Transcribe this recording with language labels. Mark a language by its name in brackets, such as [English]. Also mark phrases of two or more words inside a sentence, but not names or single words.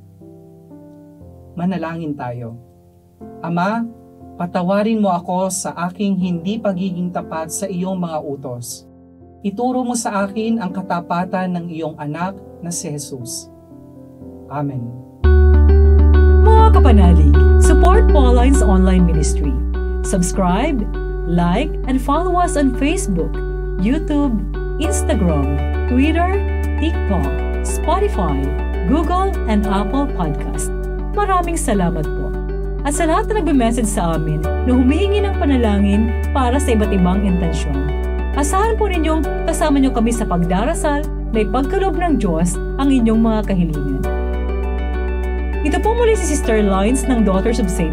[Filipino] Manalangin tayo. Ama, patawarin mo ako sa aking hindi pagiging tapat sa iyong mga utos. Ituro mo sa akin ang katapatan ng iyong anak na si Jesus. Amen. Mga kapanalig, [English] support Pauline's online ministry. Subscribe, like, and follow us on Facebook, YouTube, Instagram, Twitter, TikTok, Spotify, Google, and Apple Podcast. [Filipino] Maraming salamat po. At sa lahat na nagbe-message sa amin na humihingi ng panalangin para sa iba't ibang intensyon. Asahan po ninyong kasama nyo kami sa pagdarasal na ipagkaloob ng Diyos ang inyong mga kahilingan. Ito po muli si Sister Lines ng Daughters of St.